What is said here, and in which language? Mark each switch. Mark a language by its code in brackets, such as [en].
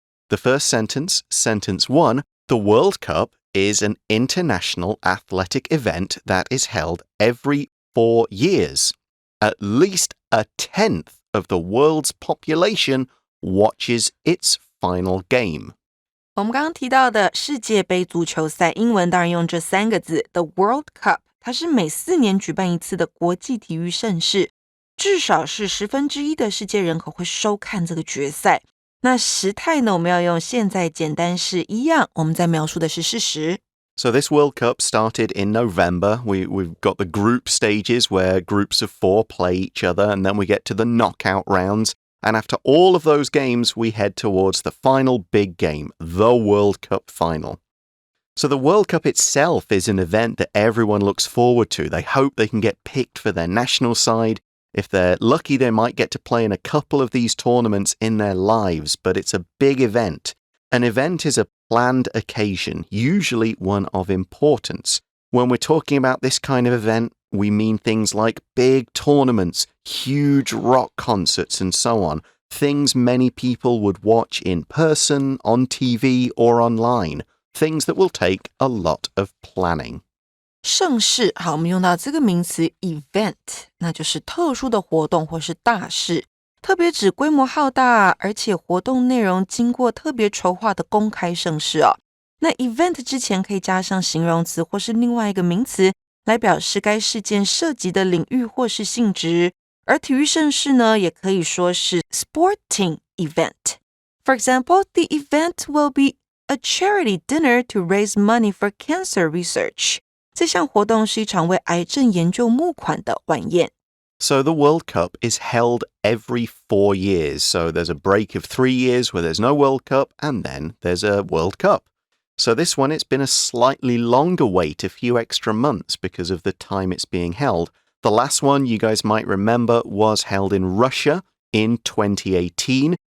[en] The first sentence, sentence 1, the World Cup is an international athletic event that is held every 4 years. At least a tenth of the world's population watches its final game. [zh] 我们刚刚提到的世界杯足球赛，英文当然用这3个字 The World Cup， 它是每4年举办一次的国际体育盛事，至少是1/10的世界人口会收看这个决赛。那时态呢，我们要用现在简单式一样，我们在描述的是事实。 [en] So this World Cup started in November. We've got the group stages where groups of 4 play each other, and then we get to the knockout rounds. And after all of those games, we head towards the final big game, the World Cup final. So the World Cup itself is an event that everyone looks forward to. They hope they can get picked for their national side. If they're lucky, they might get to play in a couple of these tournaments in their lives, but it's a big event. An event is a planned occasion, usually one of importance. When we're talking about this kind of event, we mean things like big tournaments, huge rock concerts, and so on. Things many people would watch in person, on TV, or online. Things that will take a lot of planning. [zh] 盛事，好，我们用到这个名词 event， 那就是特殊的活动或是大事，特别指规模浩大，而且活动内容经过特别筹划的公开盛事哦。那 event 之前可以加上形容词或是另外一个名词，来表示该事件涉及的领域或是性质。而体育盛事呢，也可以说是 sporting event. [en] For example, the event will be a charity dinner to raise money for cancer research. [zh] 这项活动是一场为癌症研究募款的晚宴。 [en] So the World Cup is held every 4 years. So there's a break of 3 years where there's no World Cup, and then there's a World Cup. So this one, it's been a slightly longer wait, a few extra months because of the time it's being held. The last one, you guys might remember, was held in Russia in 2018.